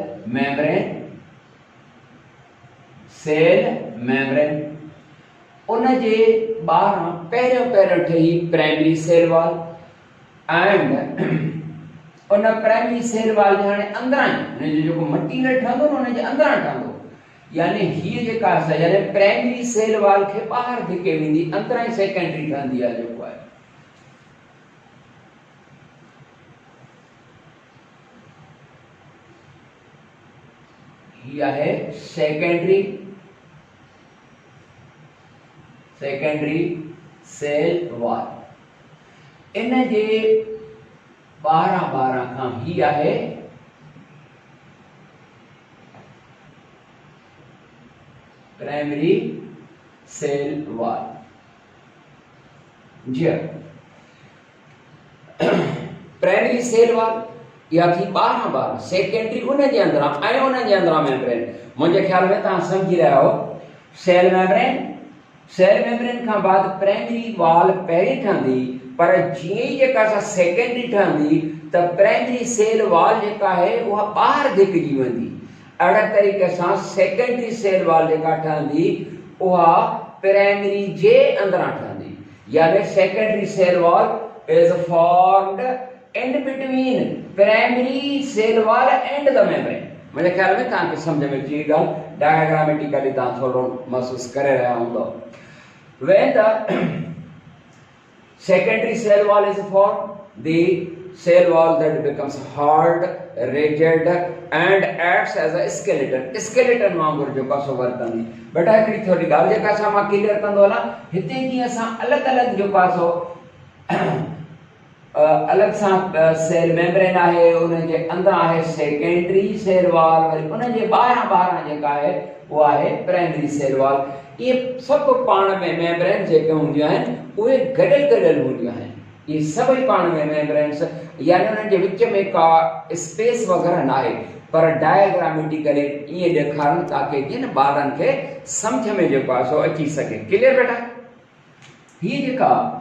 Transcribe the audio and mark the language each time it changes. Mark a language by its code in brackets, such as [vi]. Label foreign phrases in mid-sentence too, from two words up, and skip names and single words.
[sd] मेम्ब्रेन उन जे ॿाहिरां पहिरियों ठही [en] primary cell wall and [sd] उन प्राइमरी [en] cell wall [sd] जे हाणे अंदरां हुन जो जेको मटीरियल ठहंदो न हुन जे अंदरां ठहंदो यानी हीअ जेका आहे यानी [en] primary cell wall [sd] खे ॿाहिरि धिके वेंदी अंदरां ई सेकेंडरी ठहंदी आहे जेको आहे हीअ आहे सेकेंडरी [en] cell wall [sd] इन जे ॿाहिरां खां ही आहे [en] primary cell wall [sd] जी [en] primary cell wall [sd] या थी ॿाहिरां सेकेंडरी उन जे अंदरां ऐं उन जे अंदरां मेम्ब्रेन मुंहिंजे ख्याल में तव्हां सम्झी रहिया हो सेल मेम्ब्रेन खां बाद [en] primary wall [sd] पहिरीं ठहंदी पर जीअं ई जेका सा सेकेंडरी ठहंदी त [en] primary cell wall [sd] जेका आहे उहा ॿाहिरि धिकजी वेंदी अहिड़े तरीक़े सां [en] secondary cell wall [sd] जेका ठहंदी उहा प्राइमरी जे अंदरां ठहंदी यानी [en] secondary cell wall is formed in between primary cell wall and the membrane [sd] मुझे ख्याल में तव्हांखे सम्झ में अची ॻाल्हि डायग्रामेटिकली तव्हां थोरो महसूस करे रहिया हूंदो [en] when the secondary cell wall is formed the cell wall that becomes hard rigid and acts as a skeleton [sd] वांगुर जेको सो वर्तंदी बेटा हिकड़ी थोरी ॻाल्हि जेका असां मां क्लियर कंदो हलां हिते जीअं असां अलॻि जेको सो अलग सां [en] cell membrane [sd] आहे उन जे अंदर आहे [en] secondary cell wall [sd] वरी उन जे ॿाहिरां जेका आहे वो आहे [en] primary cell wall [hi] ये सब [sd] पाण में मेम्ब्रेन जेके हूंदियूं आहिनि उहे गॾियल हूंदियूं आहिनि ये सभई पाण में मेम्ब्रेन्स यानी उन्हनि जे विच में का स्पेस वग़ैरह न आहे पर डायग्रामेटिकली ईअं ॾेखारणु ताकि जिन ॿारनि खे सम्झ में जेको आहे सो अची सघे क्लियर बेटा हीअ जेका